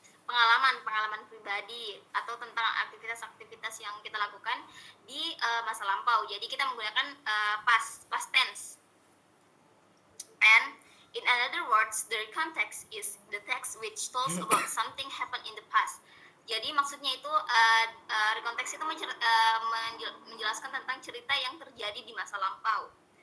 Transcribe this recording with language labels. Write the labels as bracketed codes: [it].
[id] pengalaman pribadi atau tentang aktivitas-aktivitas yang kita lakukan di masa lampau. Jadi kita menggunakan past tense. [en] And in other words, the context is the text which tells about something happened in the past. [id] Jadi maksudnya itu konteks itu menjelaskan tentang cerita yang terjadi di masa lampau.